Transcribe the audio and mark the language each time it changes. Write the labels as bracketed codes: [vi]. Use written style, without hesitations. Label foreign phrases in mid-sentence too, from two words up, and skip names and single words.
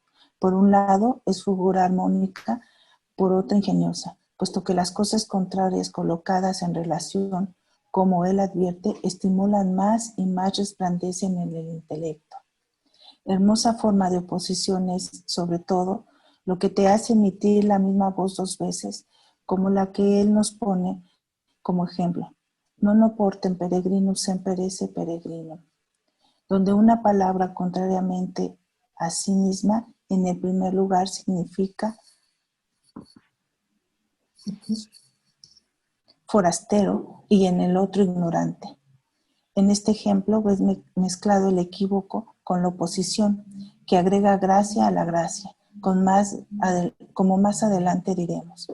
[es] Por un lado, es figura armónica, por otro ingeniosa, puesto que las cosas contrarias colocadas en relación, como él advierte, estimulan más y más resplandecen en el intelecto. Hermosa forma de oposición es, sobre todo, lo que te hace emitir la misma voz dos veces, como la que él nos pone como ejemplo. [la] Non oportem peregrinus semper esse peregrinum, [es] donde una palabra contrariamente a sí misma, en el primer lugar significa forastero y en el otro ignorante. En este ejemplo ves mezclado el equívoco con la oposición, que agrega gracia a la gracia, como más adelante diremos.